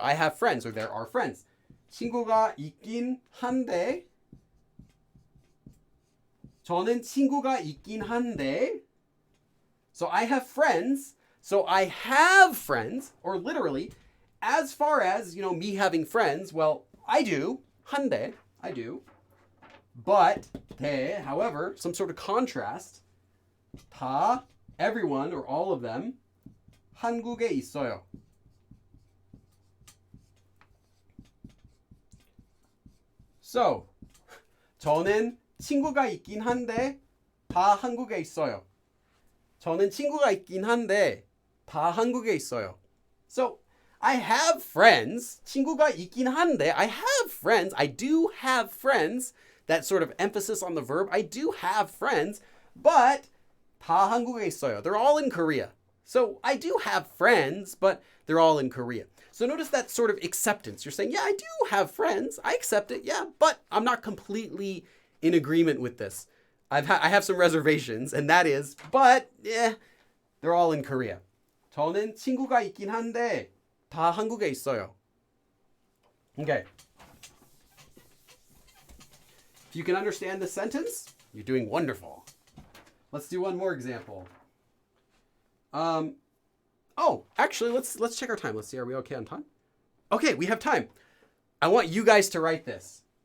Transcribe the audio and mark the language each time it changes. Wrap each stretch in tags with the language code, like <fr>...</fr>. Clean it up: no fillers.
<en>I have friends, or there are friends.</en> <ko>친구가 있긴 한데, 저는 친구가 있긴 한데,</ko> <en>so I have friends, so I have friends, or literally, as far as, me having friends, well, I do, 한데, I do, but, 대, however, some sort of contrast, 다, everyone, or all of them,</en> <ko>한국에 있어요. So, 저는 친구가 있긴 한데 다 한국에 있어요. 저는 친구가 있긴 한데 다 한국에 있어요.</ko> <en>So, I have friends.</en> <ko>친구가 있긴 한데</ko> <en>I have friends. I do have friends. That sort of emphasis on the verb. I do have friends, but</en> <ko>다 한국에 있어요.</ko> <en>They're all in Korea. So, I do have friends, but they're all in Korea. So notice that sort of acceptance. You're saying, yeah, I do have friends. I accept it, yeah, but I'm not completely in agreement with this. I have some reservations, and that is, but, they're all in Korea.</en> <ko>저는 친구가 있긴 한데 다 한국에 있어요.</ko> <en>Okay. If you can understand this sentence, you're doing wonderful. Let's do one more example. Oh, actually, let's check our time. Let's see, are we okay on time? Okay, we have time. I want you guys to write this.</en>